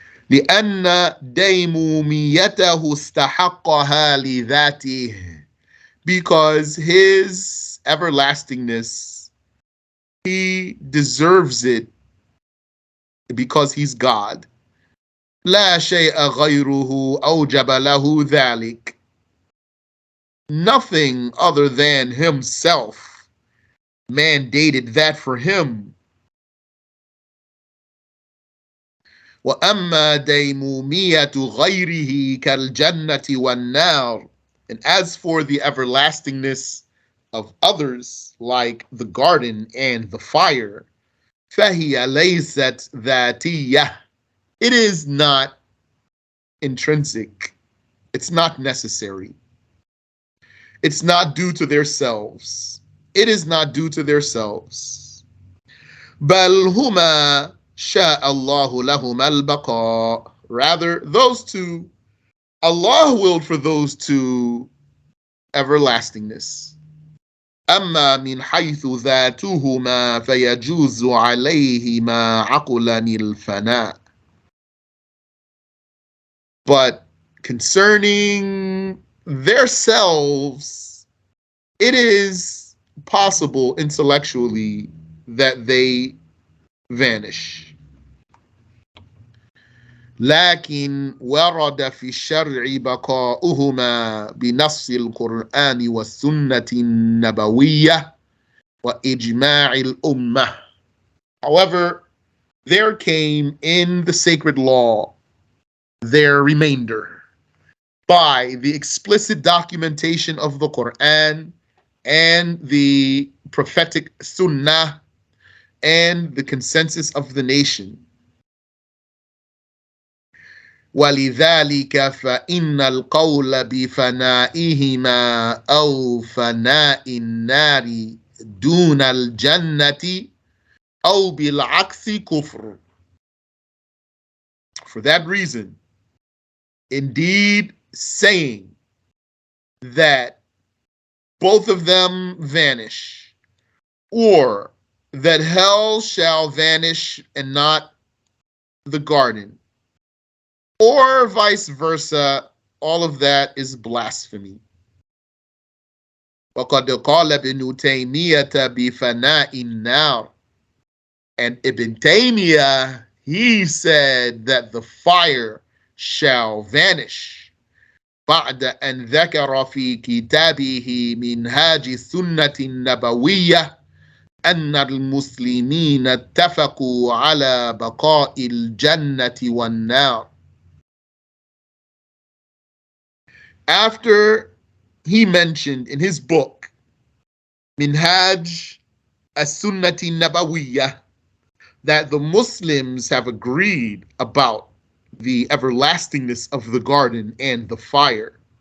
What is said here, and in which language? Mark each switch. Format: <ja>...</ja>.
<ar>لأن ديموميته استحقها لذاته,</ar> <en>because his everlastingness, he deserves it because he's God.</en> <ar>لا شيء غيره أوجب له ذلك.</ar> <en>Nothing other than himself mandated that for him.</en> <ar>وأما ديمومية غيره كالجنة والنار.</ar> <en>And as for the everlastingness of others, like the garden and the fire,</en> <ar>فهي ليست ذاتية.</ar> <en>It is not intrinsic. It's not necessary. It's not due to themselves. It is not due to themselves.</en> <ar>بل هما شاء الله لهما البقاء.</ar> <en>Rather, those two, Allah willed for those two everlastingness.</en> <ar>أما من حيث ذاتهما فيجوز عليهما عقلا الفناء.</ar> <en>But concerning their selves, it is possible intellectually that they vanish.</en> <ar>لكن ورد في الشرع بقاؤهما بنص القرآن والسنة النبوية وإجماع الأمة.</ar> <en>However, there came in the sacred law their remainder by the explicit documentation of the Quran and the prophetic sunnah and the consensus of the nation.</en> <ar>ولذلك فإن القول بفنائهما أو فناء النار دون الجنة أو بالعكس كفر.</ar> <en>For that reason, indeed, saying that both of them vanish, or that hell shall vanish and not the garden, or vice versa, all of that is blasphemy.</en> <ar>وقد قال ابن تيمية بفناء النار.</ar> <en>And Ibn Taymiyyah, he said that the fire shall vanish.</en> <ar>بعد أن ذكر في كتابه منهاج السنة النبوية أن المسلمين اتفقوا على بقاء الجنة والنار.</ar> <en>After he mentioned in his book Minhaj as-Sunnati Nabawiyah that the Muslims have agreed about the everlastingness of the garden and the fire.</en>